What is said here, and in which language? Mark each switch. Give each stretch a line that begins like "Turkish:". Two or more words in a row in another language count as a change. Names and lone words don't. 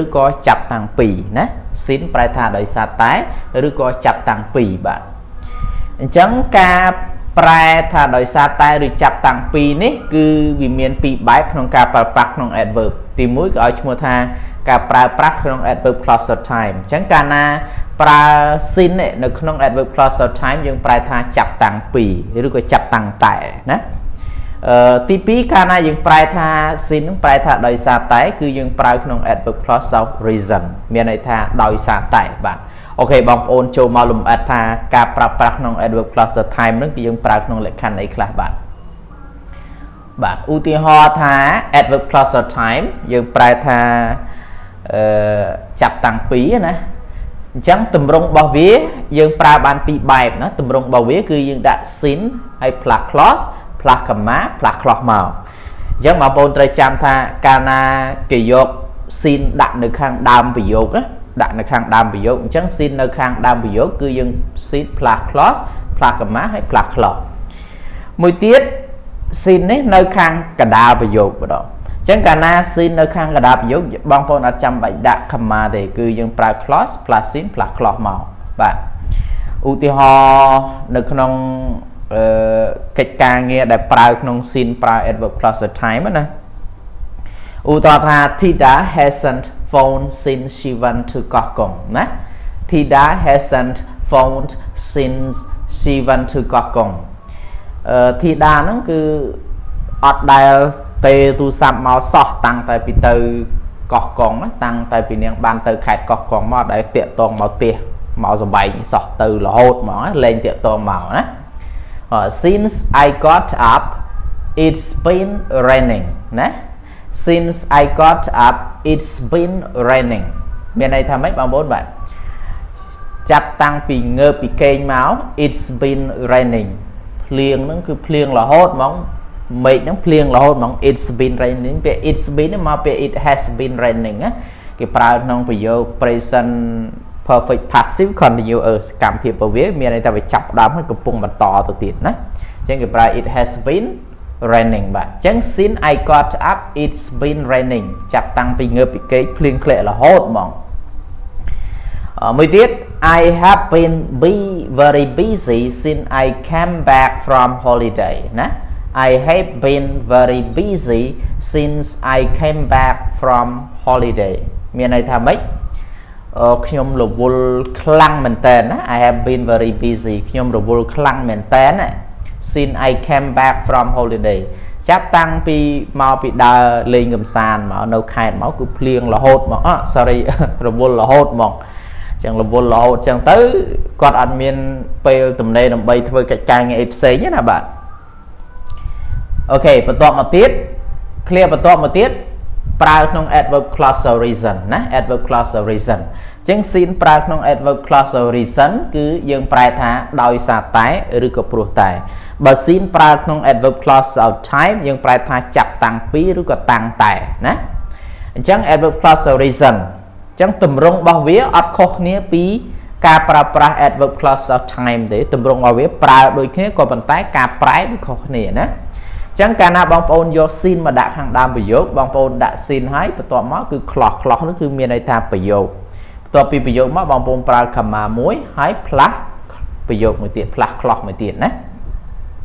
Khmer: ក៏ចាប់តាំងពីណា sin ប្រែថាដោយសារតែឬក៏ចាប់តាំងពីបាទអញ្ចឹងការប្រែថាដោយសារតែឬចាប់តាំងពីនេះគឺវាមាន ពីរបែបក្នុងការប្រើប្រាស់ក្នុង adverb ទី1គឺឲ្យឈ្មោះថាការប្រើប្រាស់ក្នុង
English: adverb clause of time
Khmer: អញ្ចឹងកាលណាប្រើ sin នៅក្នុង
English: adverb clause of time
Khmer: យើងប្រែថាចាប់តាំងពីឬក៏ចាប់តាំងតែណាទី2កាលណាយើងប្រែថា sin ប្រែថាដោយសារតែគឺយើងប្រើក្នុង
English: adverb clause of reason
Khmer: មានន័យថាដោយសារតែបាទអូខេបងប្អូនចូលមកលំអិតថាការប្រើប្រាស់ក្នុង
English: adverb clause of time
Khmer: នឹងគឺយើងប្រើក្នុងលក្ខខណ្ឌអីខ្លះបាទឧទាហរណ៍ថា
English: adverb clause of time
Khmer: យើងប្រែថា ចាប់តាំងពីណាអញ្ចឹងទម្រង់របស់វាយើងប្រើបានពីរបែបណាទម្រង់របស់វាគឺយើងដាក់ sin ហើយ
English: plus clause plus comma plus clause
Khmer: មកអញ្ចឹងបងប្អូនត្រូវចាំថាកាលណាគេយក sin ដាក់នៅខាងដើមប្រយោ គណាដាក់នៅខាងដើមប្រយោគអញ្ចឹង sin នៅខាងដើមប្រយោគគឺយើង
English: sin plus clause plus comma
Khmer: ហើយ
English: plus clause
Khmer: មួយទៀត sin នេះ នៅខាងកណ្ដាលប្រយោគម្ដងអញ្ចឹងកាលណា sin នៅខាងកណ្ដាលប្រយោគបងប្អូនអត់ចាំបាច់ដាក់ comma ទេគឺយើងប្រើ
English: clause plus sin plus clause
Khmer: មកបាទឧទាហរណ៍នៅក្នុងកិច្ចការងារដែលប្រើក្នុង sin ប្រើ
English: adverb clause of time
Khmer: ណាឧទាហរណ៍ថា
English: Tida hasn't phoned since she went to
Khmer: កោះកុងណា
English: Tida hasn't phoned since she went to
Khmer: កោះកុង Tida ហ្នឹងគឺអត់ដែលទេទូរស័ព្ទមកសោះតាំងតែពីទៅកោះកុងណាតាំងតែពីនាងបានទៅខេត្តកោះកុងមកដែលតាក់តងមកផ្ទះមកសំបែងសោះទៅរហូតហ្មងលេងតាក់តងមកណា
English: since I got up it's been raining ណា since I got up it's been raining
Khmer: មានន័យថាម៉េចបងប្អូនបាទចាប់ តាំងពីងើបពីគេងមក
English: it's been raining
Khmer: ភ្លៀងហ្នឹងគឺភ្លៀងរហូតហ្មងមេឃហ្នឹងភ្លៀងរហូតហ្មង
English: it's been raining
Khmer: ពេល
English: it's been
Khmer: មកពេល
English: it has been raining
Khmer: ណាគេប្រើក្នុងប្រយោគ
English: present perfect passive continuous
Khmer: កម្មភាពពវាមានន័យថាវាចាប់ផ្ដើមហើយកំពុងបន្តទៅទៀតណាអញ្ចឹងគេប្រើ
English: it has been raining
Khmer: បាទ
English: អញ្ចឹង since I got up it's been raining
Khmer: ចាប់តាំងពីងើបពីគេងភ្លៀងធ្លាក់រហូតហ្មងមួយទៀត
English: I have been very busy since I came back from holiday ណា I have been very busy since I came back from holiday
Khmer: មានន័យថាម៉េចខ្ញុំរវល់ខ្លាំងមែនតើណា
English: I have been very busy
Khmer: ខ្ញុំរ វល់ខ្លាំងមែនតើណា
English: since I came back from holiday
Khmer: ចាប់តាំងពីមកពីដើរលេងកម្សាន្តមកនៅខេត្តមកគឺភ្លៀងរហូតមក sorry រវល់រហូតមកអញ្ចឹងរវល់រហូតអញ្ចឹងទៅគាត់អត់មានពេលទំនេរ ដើម្បីធ្វើកិច្ចការងារអីផ្សេងទេណាបាទអូខេបន្ទាប់មកទៀត clear បន្ទាប់មកទៀតប្រើក្នុង
English: adverb clause of reason
Khmer: ណា
English: adverb clause of reason
Khmer: អញ្ចឹង sin ប្រើក្នុង
English: adverb clause of
Khmer: reason គឺយើងប្រែថាដោយសារតែឬក៏ព្រោះតែបើ sin ប្រើក្នុង
English: adverb clause of time
Khmer: យើងប្រែថាចាប់តាំងពី ឬក៏តាំងតែណាអញ្ចឹង
English: adverb clause of reason
Khmer: អញ្ចឹងទម្រង់របស់វាអត់ខុសគ្នាពីការប្រើប្រាស់
English: adverb clause of time
Khmer: ទេទម្រង់របស់វាប្រើដូចគ្នាក៏ប៉ុន្តែការប្រែវាខុសគ្នាណាចឹងកាលណាបងប្អូនយក sin មកដាក់ខាងដើមប្រយោគបងប្អូនដាក់ sin ហើយបន្ទាប់មកគឺ clause នោះគឺមានន័យថាប្រយោគបន្ទាប់ពីប្រយោគមកបងប្អូនប្រើ comma មួយហើយ plus ប្រយោគមួយទៀត
English: plus clause
Khmer: មួយទៀតណា